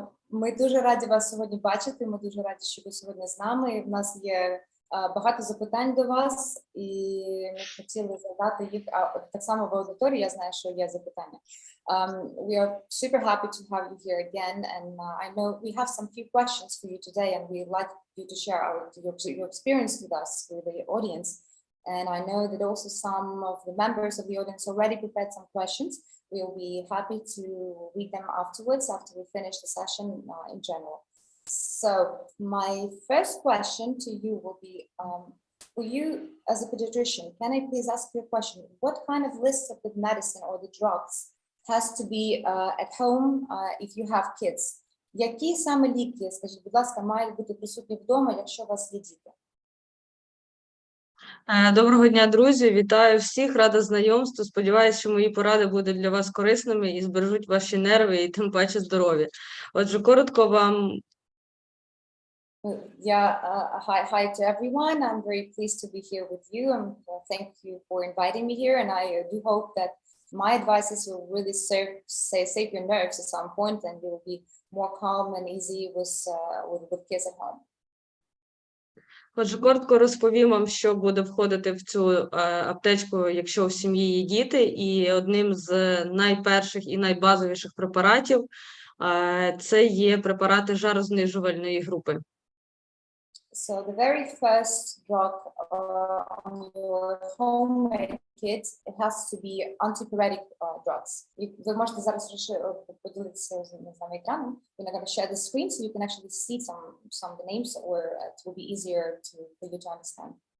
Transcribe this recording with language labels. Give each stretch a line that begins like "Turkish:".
Ukrainian: Ми дуже раді вас сьогодні бачити. Ми дуже раді, що ви сьогодні з нами. У нас є багато запитань до вас, і ми хотіли задати їх так само в аудиторії. Я знаю, що є запитання.
English: We are super happy to have you here again, and I know we have some few questions for you today, and we'd like you to share your experience with us, with the audience. And I know that also some of the members of the audience already prepared some questions. We'll be happy to read them afterwards, after we finish the session in general. So my first question to you will be, for you as a pediatrician, can I please ask you a question? What kind of list of the medicine or the drugs has to be at home if you have kids?
Ukrainian: Які саме ліки, скажіть, будь ласка, мають бути присутні вдома, якщо у вас є діти? Доброго дня, друзі! Вітаю всіх, рада знайомству. Сподіваюся, що мої поради будуть для вас корисними і збережуть ваші нерви і тим паче здоров'я. Отже, коротко вам.
English: Hi to everyone. I'm very pleased to be here with you, and thank you for inviting me here. And I do hope that my advices will really save your nerves at some point, and you will be more calm and easy with kids at home.
Ukrainian: Отже, коротко розповім вам, що буде входити в цю аптечку, якщо в сім'ї є діти. І одним з найперших і найбазовіших препаратів це є препарати жарознижувальної групи.
English: So the very first drug on your homemade kids, it has to be antipyretic drugs.
Ukrainian: Ви можете зараз поділитися з нами екраном.
English: We're going to share the screen so you can actually see some of the names, or it will be easier for you to understand.